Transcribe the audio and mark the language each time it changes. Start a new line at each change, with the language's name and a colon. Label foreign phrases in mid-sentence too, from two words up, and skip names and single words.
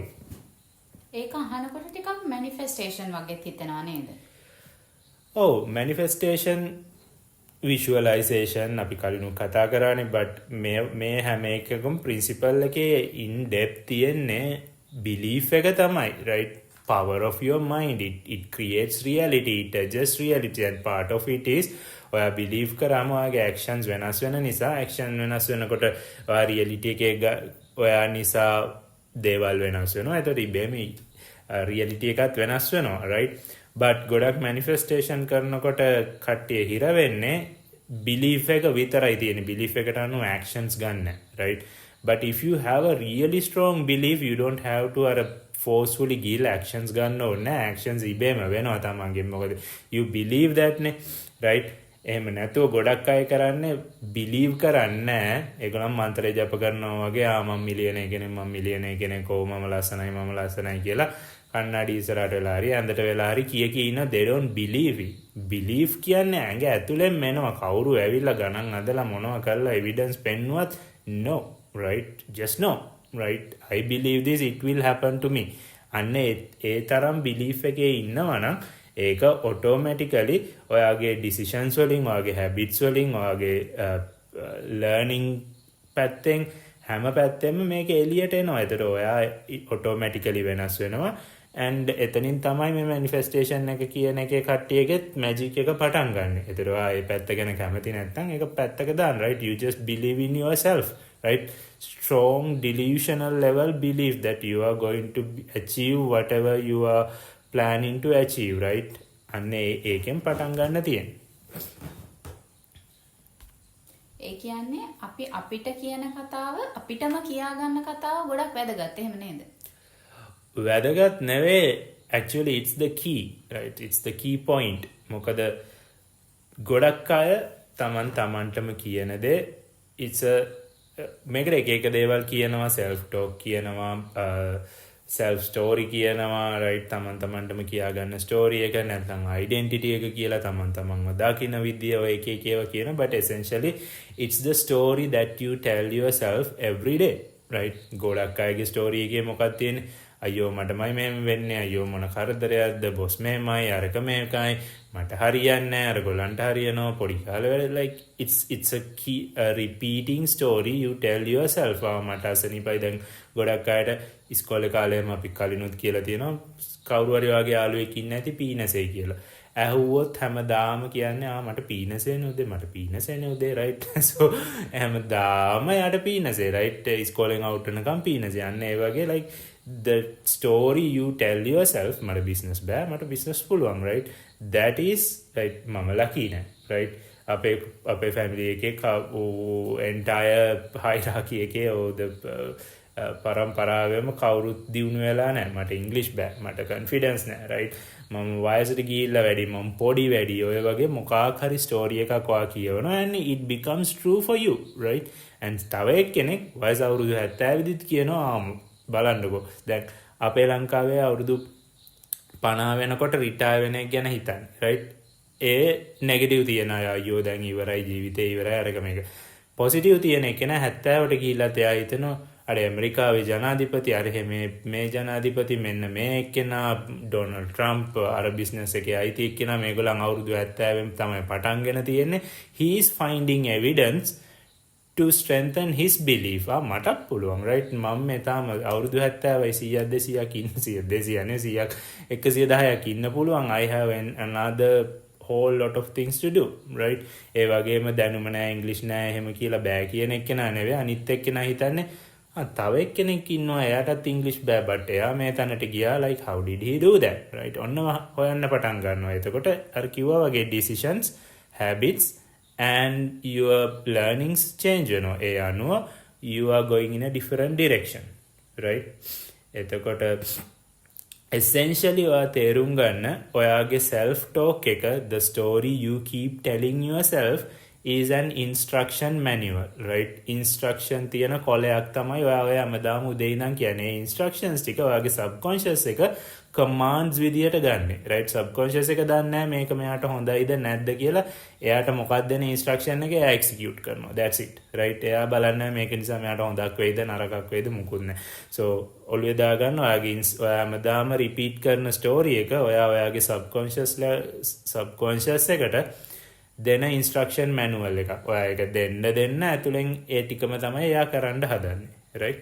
Sinhala: ඒක අහනකොට ටිකක් මැනිෆෙස්ටේෂන් වගේ හිතෙනවා නේද? ඔව්
English: manifestation visualisation
Sinhala: අපි කලිනුත් කතා කරානේ. බට් මේ හැම එකකම ප්‍රින්සිපල් එකේ
English: in depth
Sinhala: තියෙන්නේ බිලීෆ් එක තමයි.
English: right? power of your mind. It creates reality. It adjusts reality. And part of it is
Sinhala: ඔයා බිලීව් කරාම ඔයාගේ actions වෙනස් වෙන නිසා action වෙනස් වෙනකොට ඔයා reality එකේ ඔයා නිසා දේවල් වෙනස් වෙනවා. ඒතකොට ඉබේම reality එකත් වෙනස් වෙනවා. right? but ගොඩක් manifestation කරනකොට කට්ටිය හිර වෙන්නේ belief එක විතරයි තියෙන්නේ. belief එකට අනුව actions ගන්න.
English: right? but if you have a really strong belief, you don't have to forcefully
Sinhala: ගිහලා actions ගන්න ඕනේ. actions ඉබේම වෙනවා තමන්ගෙන්. මොකද
English: you believe that
Sinhala: නේ. right? එහෙම නැතුව ගොඩක් අය කරන්නේ believe කරන්නේ නැහැ. ඒගොල්ලන් මන්ත්‍රය ජප කරනවා වගේ මම මිලියනර් කෙනෙක් මම ලස්සනයි කියලා කන්නඩි ඉස්සරහට වෙලා හරි ඇඳට වෙලා හරි කිය ඉන්න.
English: they don't believe it. believe
Sinhala: කියන්නේ ඇඟ ඇතුලෙන් මෙනවා. කවුරු ඇවිල්ලා ගණන් අදලා මොනවා කරලා evidence පෙන්නුවත්
English: no. right? just no. right? I believe this, it will happen to me.
Sinhala: අන්න ඒ තරම් belief එකේ ඉන්නවා නම් ඒක automatically ඔයාගේ decisions වලින්, ඔයාගේ habits වලින්, ඔයාගේ learning පැත්තෙන් හැම පැත්තෙම මේක එළියට එනවා. ඒතර ඔයා automatically වෙනස් වෙනවා. and එතනින් තමයි මේ manifestation එක කියන එකේ කට්ටියගෙත් magic එක පටන් ගන්න. ඒතර ඔයා මේ පැත්ත ගැන කැමති නැත්නම් ඒක පැත්තක දාන්න.
English: right? you just believe in yourself. right? strong delusional level belief that you are going to achieve whatever you are planning to achieve. right?
Sinhala: අන්න ඒකෙන් පටන් ගන්න තියෙන්නේ. ඒ කියන්නේ අපි අපිට කියන කතාව අපිටම කියා ගන්න කතාව ගොඩක් වැදගත්. එහෙම නේද? වැදගත් නෙවෙයි.
English: actually it's the key. right? it's the key point.
Sinhala: මොකද ගොඩක් අය තමන්ටම කියන දේ
English: it's a
Sinhala: මේකට එක දේවල් කියනවා.
English: self talk
Sinhala: කියනවා,
English: self story
Sinhala: කියනවා. right? තමන්ටම කියා ගන්න story එක නැත්නම් identity එක කියලා තමන්ව දකින්න විදිය ඔය එක ඒවා කියන.
English: but essentially it's the story that you tell yourself every day. right?
Sinhala: ගොඩක් අයගේ story එකේ මොකක්ද තියෙන්නේ? අයියෝ මටමයි මෙහෙම වෙන්නේ, අයියෝ මොන කරදරයක්ද, බොස් මෙහෙමයි, අරක මේකයි, මට හරියන්නේ නැහැ, අර ගොල්ලන්ට හරියනවා, පොඩි කාලේ වෙල
English: like it's a key repeating story you tell yourself.
Sinhala: මට අසනීපයි. දැන් ගොඩක් අයට ඉස්කෝලේ කාලේම අපි කලිනුත් කියලා තියෙනවා කවුරු හරි වගේ යාළුවෙක් ඉන්න ඇති පීනසේ කියලා. ඇහුවොත් හැමදාම කියන්නේ මට පීනසේනේ උදේ right? so හැමදාම යාට පීනසේ right? ඉස්කෝලෙන් අවුට් වෙනකම් පීනසේ. අන්න ඒ වගේ
English: like the story you tell yourself,
Sinhala: මට business බෑ, මට business පුළුවන්.
English: right? that is right?
Sinhala: මම lucky නෑ. right? අපේ family එකේ
English: entire hierarchy
Sinhala: එකේ පරම්පරාවෙම කවුරුත් දියුණු වෙලා නැහැ. මට ඉංග්‍රීසි බෑ, මට කොන්ෆිඩන්ස් නැහැ. right? මම වයසට ගිහිල්ලා වැඩි, මම පොඩි වැඩි, ඔය වගේ මොකක් හරි ස්ටෝරි එකක් ඔයා කියවනවා
English: and it becomes true for you. right?
Sinhala: and තව එක්කෙනෙක් වයස අවුරුදු 70 විදිහට කියනවා බලන්නකෝ. දැන් අපේ ලංකාවේ අවුරුදු 50 වෙනකොට රිටයර් වෙන එක ගැන හිතන්න.
English: right?
Sinhala: ඒ නෙගටිව් තියන අය අයියෝ දැන් ඉවරයි, ජීවිතේ ඉවරයි, අරක මේක. පොසිටිව් තියෙන එක නේ 70ට ගිහිල්ලා එයා හිතනවා අර ඇමරිකාවේ ජනාධිපති අර මේ ජනාධිපති මෙන්න මේ එක්කෙනා ඩොනල්ඩ් ට්‍රම්ප් අර බිස්නස් එකේ අයිති එක්කෙනා මේගොල්ලන් අවුරුදු 70 තමයි පටන්ගෙන තියෙන්නේ.
English: he is finding evidence to strengthen his belief.
Sinhala: මටත් පුළුවන්. right? මම මේ තාම අවුරුදු 70යි 100ක් 200ක් ඉන්න 110ක් ඉන්න පුළුවන්.
English: I have another whole lot of things to do. right?
Sinhala: ඒ වගේම දැනුම නැහැ, ඉංග්‍රීසි නැහැ, එහෙම කියලා බෑ කියන එක්කෙනා නෙවෙයි. අනිත් එක්කෙනා හිතන්නේ තව එක්කෙනෙක් ඉන්නවා එයාටත් ඉංග්‍රීසි බෑ බට් එයා මේ තැනට ගියා
English: like how did he do that. right?
Sinhala: ඔන්න හොයන්න පටන් ගන්නවා. එතකොට අර කිව්වා වගේ
English: decisions, habits and your learnings change
Sinhala: වෙනවා. ඒ අනුව
English: you are going in a different direction. right? එතකොට essentially
Sinhala: ඔයා තේරුම් ගන්න ඔයාගේ
English: self talk එක, the story you keep telling yourself, is an instruction manual, right?
Sinhala: Instruction තියෙන කොලයක් තමයි ඔය හැමදාම උදේ ඉඳන් කියන්නේ. instructions ටික ඔයාගේ subconscious එක commands විදියට ගන්නෙ, right? subconscious එක දන්නේ නැහැ මේක මෙයාට හොඳයිද නැද්ද කියලා. එයාට මොකක්ද දෙන instruction එක එයා execute කරනවා.
English: That's it, right?
Sinhala: එයා බලන්නේ මේක නිසා මෙයාට හොඳක් වෙයිද නරකක් වෙයිද මුකුත් නැහැ. so ඔළුවේ දාගන්න ඔයාගේ ඔයා හැමදාම repeat කරන story එක ඔයාගේ subconscious එකට දෙන
English: instruction manual
Sinhala: එක. ඔයා ඒක දෙන්න ඇතුලෙන් ඒ ටිකම තමයි එයා කරන්න හදන්නේ, right?